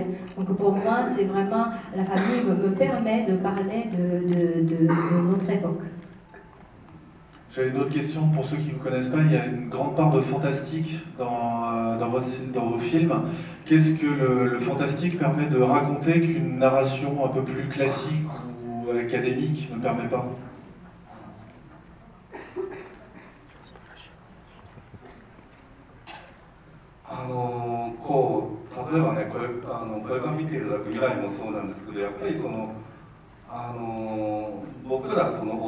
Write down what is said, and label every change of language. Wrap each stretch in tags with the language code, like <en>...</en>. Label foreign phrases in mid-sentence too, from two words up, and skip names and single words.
<fr>Donc pour moi, c'est vraiment, la famille me permet de parler de notre époque. J'avais une autre question pour ceux qui ne vous connaissent pas. Il y a une grande part de fantastique dans vos films. Qu'est-ce que le fantastique permet de raconter qu'une narration un peu plus classique ou académique ne permet pas?</fr> <ja>例えばね、これから見ていただく未来もそうなんですけど、やっぱりその僕らその大</ja>